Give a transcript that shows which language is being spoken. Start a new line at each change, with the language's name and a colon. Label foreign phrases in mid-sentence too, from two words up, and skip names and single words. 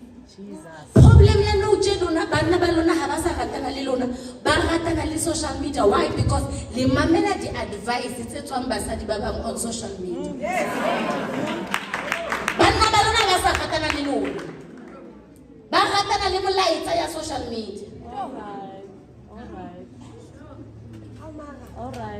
Southern Sotho: Problem ya no lona bana ba lona ha ba sa ratana le lona ba ratana le
English: social media. Why?
Southern Sotho: Because le mamela di advice tse tswang basadi ba bang
English: on social media.
Southern Sotho: Bana ba lona ba sa ratana le lona ba ratana le molaetsa ya
English: social media. Alright.